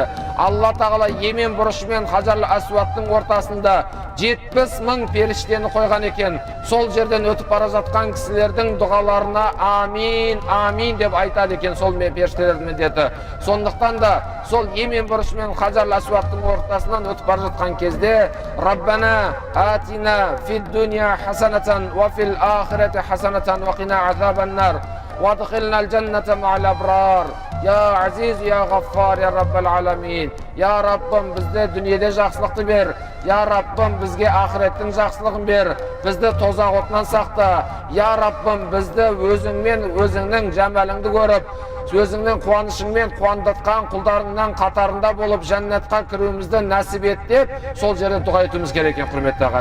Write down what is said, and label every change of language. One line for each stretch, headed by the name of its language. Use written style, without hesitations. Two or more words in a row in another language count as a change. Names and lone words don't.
Kazakh: Алла тағала Йемен бұрышы мен Хаджар Асуадтың ортасында 70 000 періштені қойған екен. Сол жерден өтіп бара жатқан кісілердің дұғаларына амин, амин деп айтады екен сол періштелердің міндеті. Сондықтан да сол Йемен бұрышы мен Хаджар Асуадтың ортасынан өтіп бара жатқан кезде
Arabic: ربنا آتنا في الدنيا حسنة وفي الآخرة حسنة وقنا عذاب النار وأدخلنا الجنة مع الأبرار. يا عزيز يا غفار يا رب العالمين.
Kazakh: Я Раббым, бізде дүниеде жақсылықты бер. Я Раббым, бізге ақыреттің жақсылығын бер. Бізді тозақ отынан сақта. Я Раббым, бізді өзіңмен өзіңнің жәмәліңді көріп, өзіңнің қуанышыңмен қуандатқан құлдарыңнан қатарында болып жәннатқа кіруімізді нәсіп ет деп, сол жерде дұға етуіміз керек екен, құрметті ағайын.